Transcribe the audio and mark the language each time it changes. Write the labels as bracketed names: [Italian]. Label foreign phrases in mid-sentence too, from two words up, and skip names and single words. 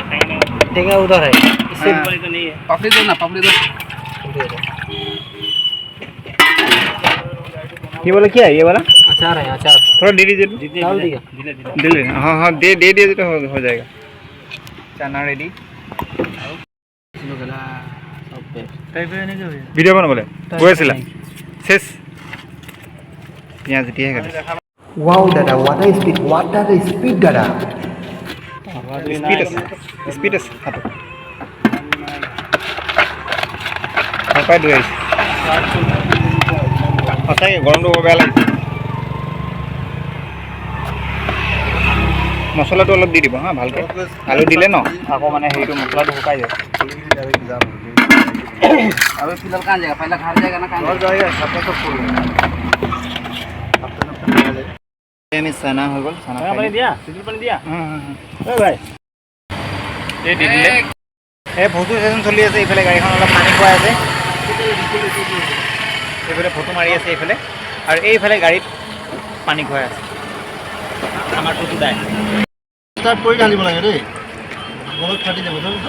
[Hindi] टेंगा उधर है, इससे पानी तो नहीं है। पापड़ी दो ना, पापड़ी दो। ये वाला क्या है? ये वाला अचार है, अचार थोड़ा दे दीजिए। डाल दिया। दिले हाँ हाँ दे दिए तो हो जाएगा। चाना रेडी। [Assamese] ভিডিঅ' বনাবলৈ গৈ আছিলা শেষ পিঁয়াজ এতিয়াহে কাটিছে। [English] Wow, Dada, what a speed, Dada. [Assamese] স্পীড আছে হাতত সঁচাই ধুই আহিছে। সঁচাকৈ গৰমটো বৰ বেয়া লাগিছে। মছলাটো অলপ দি দিব হা ভালকৈ। আলু দিলে ন আকৌ মানে হেৰিটো মছলাটো শুকাই যায়। [Hindi] अबे फिलहाल कहाँ जाएगा? पहले घर जाएगा ना, कहाँ [Assamese] আমি চানা হৈ গ'ল। চানা [Hindi] टेंगा पानी दिया, सिटी पानी दिया। ए भाई [Assamese] এই দি দিলে। এই ভোজু ষ্টেচন চলি আছে, এইফালে গাড়ীখন অলপ পানী খুৱাই আছে। এইফালে ফটো মাৰি আছে এইফালে আৰু এইফালে গাড়ীত পানী খুৱাই আছে আমাৰ টুটু দাই ষ্টাৰ্ট কৰি ঢালিব লাগে দেই বহুত ফাটি যাব